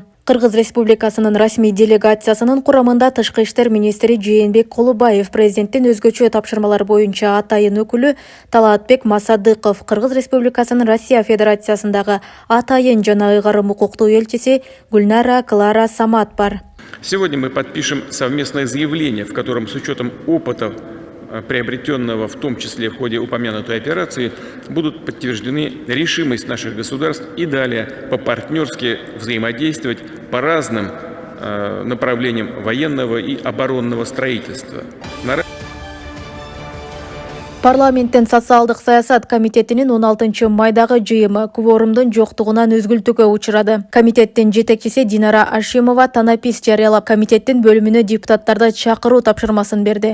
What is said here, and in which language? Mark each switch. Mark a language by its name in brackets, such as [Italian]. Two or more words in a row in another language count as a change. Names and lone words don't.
[Kyrgyz] Кыргыз Республикасынын расмий делегациясынын курамында тышкы иштер министри Жээнбек Кулубаев, президенттин өзгөчө тапшырмалар боюнча атайын өкүлү Талаатбек Масадыков, Кыргыз Республикасынын Россия Федерациясындагы атайын жана ыйгарым укуктуу элчиси Гүлнара Клара Самат бар. [Russian] Сегодня мы подпишем совместное заявление, в котором с учетом опыта, приобретенного в том числе в ходе упомянутой операции, будут подтверждены решимость наших государств и далее по-партнерски взаимодействовать по разным направлениям военного и оборонного строительства. [Kyrgyz] Парламенттин социалдык саясат комитетинин 16-майдагы жыйымы кворумдун жоктугунан өзгүлтүүгө учурады. Комитеттин жетекчиси Динара Ашимова танапис жарыялап, комитеттин бөлүмүнө депутаттарды чакыруу тапшырмасын берди.